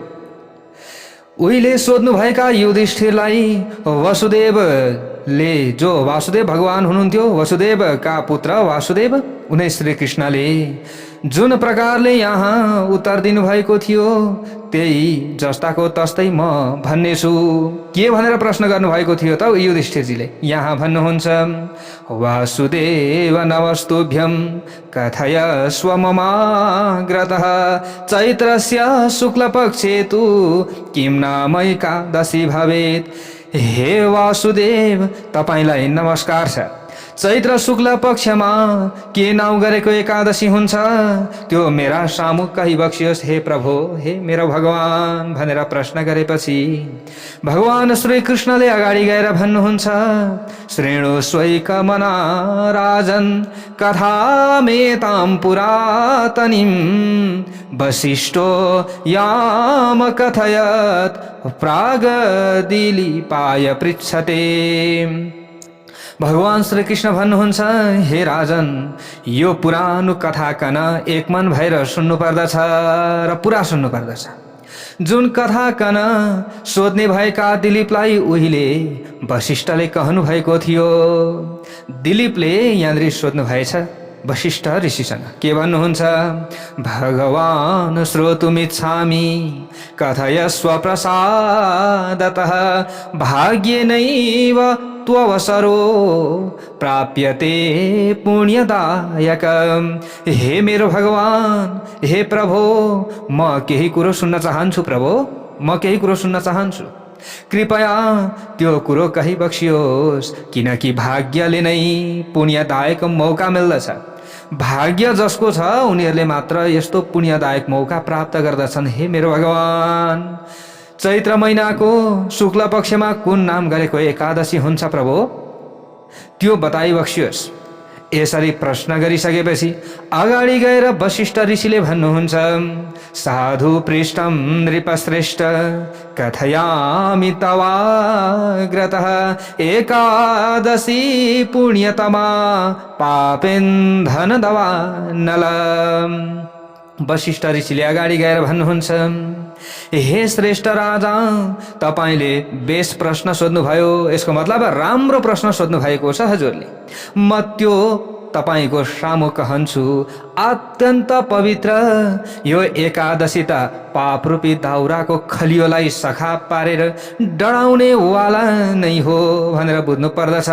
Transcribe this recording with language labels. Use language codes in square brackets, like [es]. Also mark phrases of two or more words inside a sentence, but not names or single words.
[ne] उहिले सोध्नुभएका युधिष्ठिरलाई वसुदेवले, जो वासुदेव भगवान हुनुहुन्थ्यो, वसुदेव का पुत्र वासुदेव, उनै श्री कृष्णले जुन प्रकारले यहाँ उत्तर दिनुभएको थियो त्यही जस्ताको तस्तै म भन्ने छु। के भनेर प्रश्न गर्नुभएको थियो त युधिष्ठिरजीले? यहाँ भन्नुहुन्छ, [sa] वासुदेव नमस्तुभ्यं कथय स्वममाग्रतः चैत्रस्य शुक्लपक्षे तु किं नाम एकादशी भवेत्। [ne] हे वासुदेव, तपाईलाई नमस्कार छ। चैत्र शुक्ल पक्षमा के नाउँ गरेको एकादशी हुन्छ त्यो मेरा सामु कही बक्सियोस् हे प्रभु, हे मेरो भगवान भनेर प्रश्न गरेपछि भगवान श्री कृष्णले अगाडि गएर भन्नुहुन्छ, [sa] श्रेणु स्वैकमना राजन् कथामेतां पुरातनीं वसिष्ठो याम कथयत् प्रागदिलीपाय पृच्छते। [ne] भगवान श्री कृष्ण भन्नुहुन्छ, हे राजन, यो पुरानो कथा कन एकमन भएर सुन्नु पर्दछ र पुरा सुन्नु पर्दछ। जुन कथा कन सोध्ने भएका दिलीपलाई उहिले वशिष्ठले कहनु भएको थियो। दिलीपले यहाँनिर सोध्नु भएछ वशिष्ठ ऋषिसँग, के भन्नुहुन्छ, [sa] भगवान श्रोतुमिच्छामि कथयस्व प्रसादतः भाग्येनैव त्ववसरो प्राप्यते पुण्यदायक। [ne] हे मेरो भगवान, हे प्रभु, म केही कुरो सुन्न चाहन्छु प्रभु, म केही कुरो सुन्न चाहन्छु। कृपया त्यो कुरो कही बक्सियोस्, किनकि भाग्यले नै पुण्यदायक मौका मिल्दछ। भाग्य जसको छ उनीहरूले मात्र यस्तो पुण्यदायक मौका प्राप्त गर्दछन्। हे मेरो भगवान, चैत्र महिनाको शुक्ल पक्षमा कुन नाम गरेको एकादशी हुन्छ प्रभु, त्यो बताइ बक्सियोस्। यसरी प्रश्न गरिसकेपछि अगाडि गएर वशिष्ठ ऋषिले भन्नुहुन्छ, [sa] साधु पृष्ठम नृपश्रेष्ठ कथयामि तवाग्रतः एकादशी पुण्यतमा पापेन दवा नल। [ne] वशिष्ठ ऋषिले अगाडि गएर भन्नुहुन्छ, हे श्रेष्ठ राजा, तपाईले बेस प्रश्न सोध्नुभयो, यसको मतलब राम्रो प्रश्न सोध्नु भएको छ हजुरले। म त्यो तपाईको सामु कहन्छु, अत्यन्त पवित्र यो एकादशी त पापरूपी दाउराको खलियोलाई सखा पारेर डढाउने वाला नै हो भनेर बुझ्नु पर्दछ।